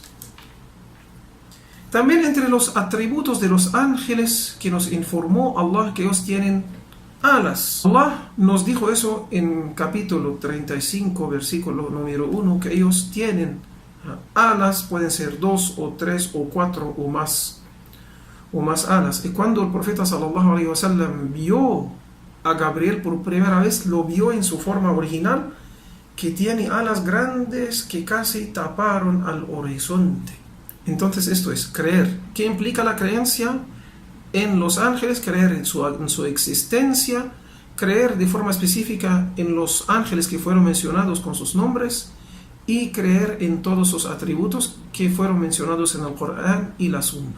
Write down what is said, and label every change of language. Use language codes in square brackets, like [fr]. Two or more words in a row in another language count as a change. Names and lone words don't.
[es] También entre los atributos de los ángeles que nos informó Allah, que ellos tienen alas. Allah nos dijo eso en capítulo 35, versículo número 1, que ellos tienen alas, pueden ser 2 o 3 o 4 o más alas. Y cuando el profeta [ar] صلى الله عليه وسلم [es] vio a Gabriel por primera vez, lo vio en su forma original, que tiene alas grandes que casi taparon al horizonte. Entonces esto es creer. ¿Qué implica la creencia en los ángeles? Creer en su existencia, creer de forma específica en los ángeles que fueron mencionados con sus nombres y creer en todos sus atributos que fueron mencionados en el Corán y la Sunna.